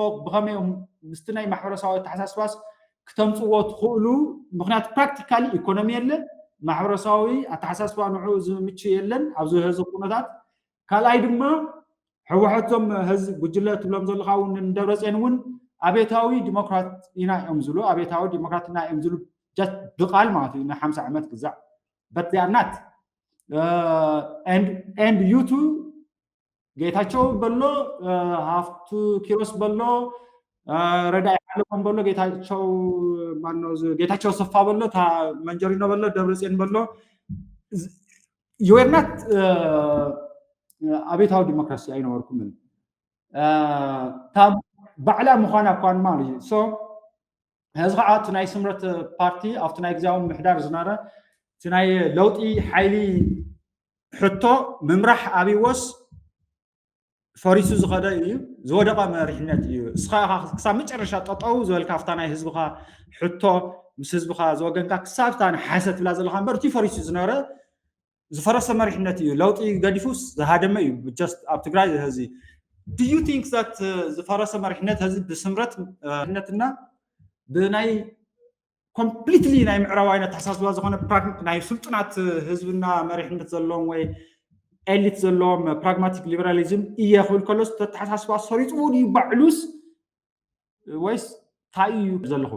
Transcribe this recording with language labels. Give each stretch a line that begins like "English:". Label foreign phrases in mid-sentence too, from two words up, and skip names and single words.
Tigrinya: ብኸመይኦም ምስቲ ናይ ማሕበረሰባዊ ተሓሳስባስ ክተምፅዎ ትኽእሉ ምክንያቱ ፕራክቲካሊ ኢኮኖሚ የለን ማሕበረሰባዊ ኣተሓሳስባ ንዑ ዝምች የለን ኣብዚ ህዚ ኩነታት ካልኣይ ድማ ሕወሓቶም ህዚ ጉጅለ ትብሎም ዘለካ እውን እንደብረፅዮን እውን ኣብየታዊ ዲሞክራት ኢና እዮም ዝብሉ ኣብየታዊ ዲሞክራት ኢና እዮም ዝብሉ ብቃል ማለት እዩ ን50 ዓመት ግዛዕ
English: but they are not and you too
Tigrinya: ጌታቸው በሎ ሃፍቱ ኪሮስ በሎ ረዳይ ሓለቆም በሎ ጌታቸው ማነው ጌታቸው ሰፋ በሎ ታ መንጀሪኖ በሎ ደብረፅዮን በሎ
English: you are not
Tigrinya: ኣብየታዊ ዲሞክራሲ ኣይነበርኩምን ታ ባዕላ ምዃና እኳን ማለት እዩ ሶ ህዚ ከዓ እቲ ናይ ስምረት ፓርቲ ኣብቲ ናይ ግዜያዊ ምሕዳር ዝነበረ እቲ ናይ ለውጢ ሓይሊ ሕቶ ምምራሕ ኣብይዎስ ፈሪሱ ዝኸደ እዩ ዝወደቐ መሪሕነት እዩ እስኻ ክሳብ መጨረሻ ጠጠው ዝበልካ ኣብታ ናይ ህዝብካ ሕቶ ምስ ህዝብካ ዝወገንካ ክሳብታ ንሓሰት ብላ ዘለካ እምበር እቲ ፈሪሱ ዝነበረ ዝፈረሰ መሪሕነት እዩ ለውጢ ገዲፉስ ዝሃደመ እዩ ጀስት ኣብ ትግራይ ህዚ
English: do you think that
Tigrinya: ዝፈረሰ መሪሕነት ህዚ ብስምረት መሪሕነትና ብናይ ኮምፕሊትሊ ናይ ምዕራባዊነት ተሓሳስባ ዝኾነ ናይ ስልጡናት ህዝብና መሪሕነት ዘለዎም ወይ ኤሊት ዘለዎም
English: pragmatic liberalism
Tigrinya: እየ ክብል ከሎስ ተሓሳስባ ሰሪፅዎ ድዩ ባዕሉስ ወይስ እንታይ እዩ ዘለኹም